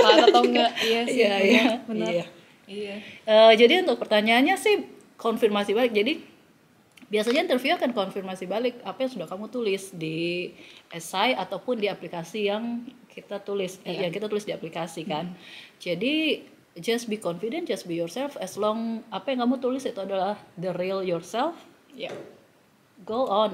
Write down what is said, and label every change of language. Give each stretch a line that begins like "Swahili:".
Indonesian: atau enggak? Iya sih. Iya, benar. iya. Iya. Jadi untuk pertanyaannya sih konfirmasi balik. Jadi biasanya interview akan konfirmasi balik apa yang sudah kamu tulis di esai ataupun di aplikasi yang kita tulis, yang kita tulis di aplikasi kan.
English: Jadi just be confident, just be yourself. As long
Indonesian: apa yang kamu tulis itu adalah
English: the real yourself, go on.